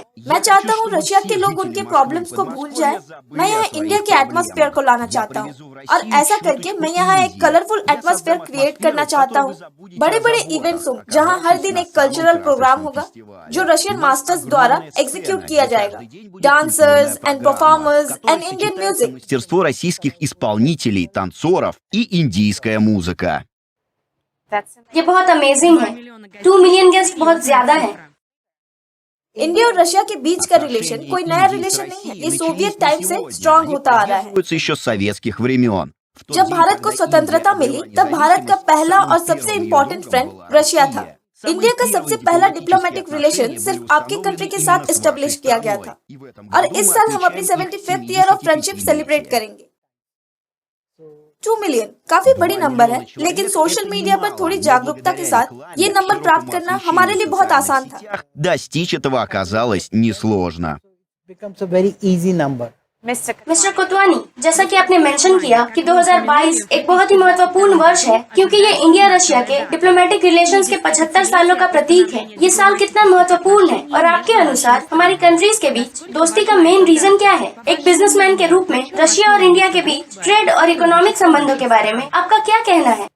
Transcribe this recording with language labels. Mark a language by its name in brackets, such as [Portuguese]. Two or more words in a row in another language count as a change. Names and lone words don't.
[Hindi] मैं चाहता हूँ रशिया के लोग उनके प्रॉब्लम्स को भूल जाएं। मैं यहाँ इंडिया के एटमॉस्फेयर को लाना चाहता हूँ और ऐसा करके मैं यहाँ एक [English] colorful atmosphere create [Hindi] करना चाहता हूँ। बड़े बड़े इवेंट्स हो जहाँ हर दिन एक [English] cultural program [Hindi] होगा जो [English] Russian masters [Hindi] द्वारा एग्जीक्यूट किया जाएगा। [English] dancers and performers and Indian music, [Russian] мастерство российских исполнителей, танцоров и индийская музыка. [Hindi] ये बहुत अमेजिंग है। 2 [English] million guest [Hindi] बहुत ज्यादा है। इंडिया और रशिया के बीच का रिलेशन कोई नया रिलेशन नहीं है, ये [English] Soviet time [Hindi] से स्ट्रॉन्ग होता आ रहा है। [Russian] Еще с советских времен. [Hindi] जब भारत को स्वतंत्रता मिली तब भारत का पहला और सबसे [English] important friend [Hindi] रशिया था। इंडिया का सबसे पहला [English] diplomatic relation [Hindi] सिर्फ आपके कंट्री के साथ एस्टेब्लिश किया गया था और इस साल हम अपनी 75th [English] year of friendship celebrate [Hindi] करेंगे। 2 मिलियन काफी बड़ी नंबर है, लेकिन [English] social media [Hindi] पर थोड़ी जागरूकता के साथ ये नंबर प्राप्त करना हमारे लिए बहुत आसान था। [Russian] Достичь этого оказалось नесложно. [English] becomes a very easy number. [Hindi] मिस्टर कोतवानी, जैसा कि आपने मेंशन किया कि 2022 एक बहुत ही महत्वपूर्ण वर्ष है क्योंकि ये इंडिया रशिया के [English] diplomatic relations [Hindi] के 75 सालों का प्रतीक है। ये साल कितना महत्वपूर्ण है और आपके अनुसार हमारी कंट्रीज के बीच दोस्ती का [English] main reason [Hindi] क्या है? एक बिजनेसमैन के रूप में रशिया और इंडिया के बीच ट्रेड और इकोनॉमिक संबंधों के बारे में आपका क्या कहना है?